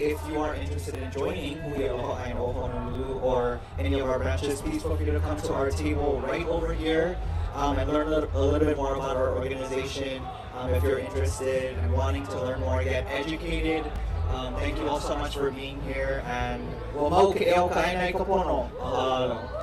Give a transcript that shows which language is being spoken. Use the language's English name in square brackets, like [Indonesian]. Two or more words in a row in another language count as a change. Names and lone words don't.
[English] If you are interested in joining I know Honolulu or any of our branches, please feel free to come to our table right over here and learn a little bit more about our organization. If you're interested and wanting to learn more, get educated. Thank you all so much for being here, and [Hawaiian] mau ke eo ka aina I ka pono. [English] Mahalo.